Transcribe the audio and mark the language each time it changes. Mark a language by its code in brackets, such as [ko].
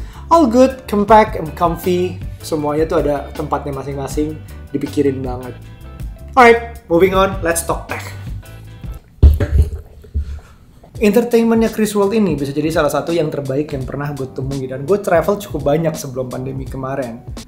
[en] All good, compact and comfy. [id] Semuanya tuh ada tempatnya masing-masing, dipikirin banget. [en] Alright, moving on, let's talk tech. [id] Entertainmentnya Chris World ini bisa jadi salah satu yang terbaik yang pernah gue temui, dan gue travel cukup banyak sebelum pandemi kemarin.